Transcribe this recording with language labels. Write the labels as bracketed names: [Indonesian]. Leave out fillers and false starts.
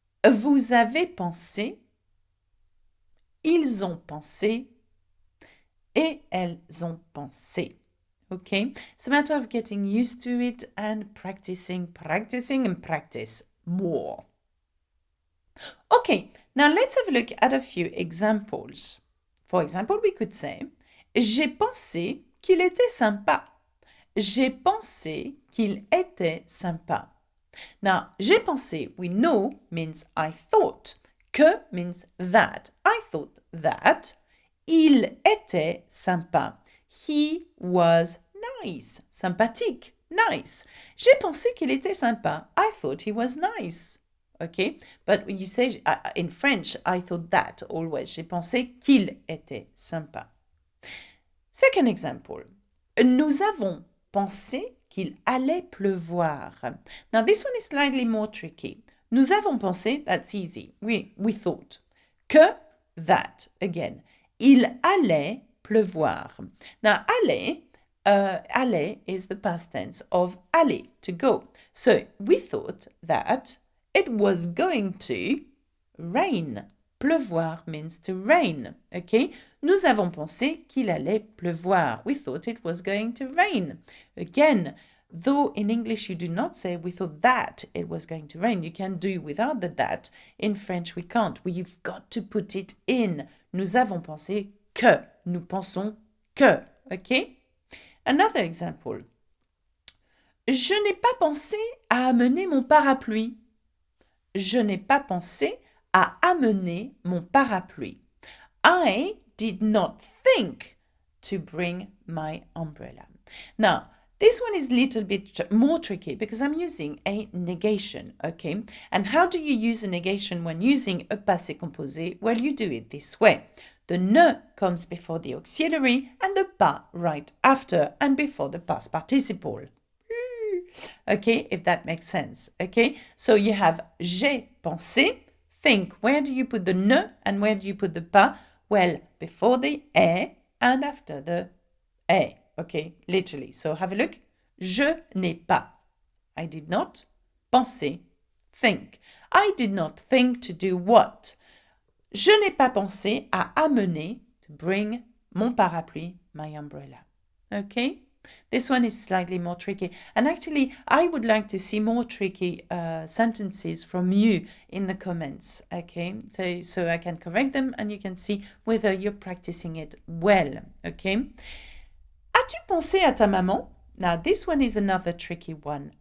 [French] Vous avez pensé. Ils ont pensé. Et elles ont pensé. Okay? [English] It's a matter of getting used to it and practicing and practice more. Okay, now let's have a look at a few examples. For example, we could say, [French] j'ai pensé qu'il était sympa. J'ai pensé qu'il était sympa. [English] Now, [French] j'ai pensé, [English] we know, means I thought. Que means that. I thought that. [French] Il était sympa. [English] He was nice. Sympathique. Nice. [French] J'ai pensé qu'il était sympa. [English] I thought he was nice. Okay? But when you say, in French, I thought that always. [French] J'ai pensé qu'il était sympa. [English] Second example. [French] Nous avons pensé qu'il allait pleuvoir. [English] Now, this one is slightly more tricky. [French] Nous avons pensé, [English] that's easy. We thought. Que, that, again. [French] Il allait pleuvoir. [English] Now, aller is the past tense of aller, to go. So, we thought that it was going to rain. Pleuvoir means to rain, okay? [French] Nous avons pensé qu'il allait pleuvoir. [English] We thought it was going to rain. Again, though in English you do not say we thought that it was going to rain, you can do without the that. In French we can't. You've got to put it in. [French] Nous avons pensé que. Nous pensons que, okay? [English] Another example. [French] Je n'ai pas pensé à amener mon parapluie. Je n'ai pas pensé à amener mon parapluie. [English] I did not think to bring my umbrella. Now, this one is a little bit more tricky because I'm using a negation, okay? And how do you use a negation when using a passé composé? Well, you do it this way. The ne comes before the auxiliary and the pas right after and before the past participle. Okay, if that makes sense. Okay, so you have j'ai pensé. Think, where do you put the ne and where do you put the pas? Well, before the est and after the est. Okay, literally. So have a look. [French] Je n'ai pas. [English] I did not. Penser. think. I did not think to do what? [French] Je n'ai pas pensé à amener, [English] to bring, [French] mon parapluie, [English] my umbrella. Okay? This one is slightly more tricky. And actually, I would like to see more tricky sentences from you in the comments. Okay? So I can correct them and you can see whether you're practicing it well. Okay? [French] As-tu pensé à ta maman? [English] Now, this one is another tricky one.